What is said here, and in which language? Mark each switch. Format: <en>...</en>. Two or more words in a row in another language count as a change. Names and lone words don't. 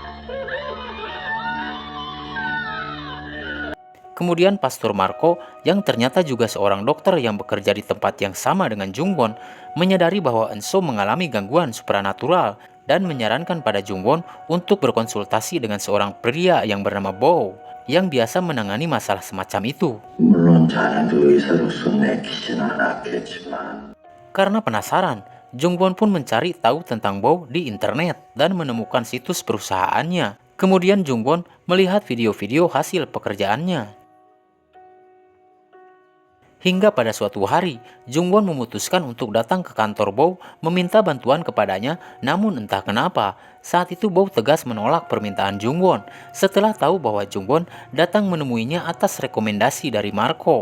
<id>Kemudian Pastor Marco, yang ternyata juga seorang dokter yang bekerja di tempat yang sama dengan Jungwon, menyadari bahwa Enso mengalami gangguan supranatural dan menyarankan pada Jungwon untuk berkonsultasi dengan seorang pria yang bernama Bo, yang biasa menangani masalah semacam itu.</id> <ko>물론 자네도 의사로서 내키진 않았겠지만</ko> <id>Karena penasaran, Jungwon pun mencari tahu tentang Bo di internet dan menemukan situs perusahaannya. Kemudian Jungwon melihat video-video hasil pekerjaannya. Hingga pada suatu hari, Jungwon memutuskan untuk datang ke kantor Bo meminta bantuan kepadanya, namun entah kenapa, saat itu Bo tegas menolak permintaan Jungwon setelah tahu bahwa Jungwon datang menemuinya atas rekomendasi dari Marco.</id>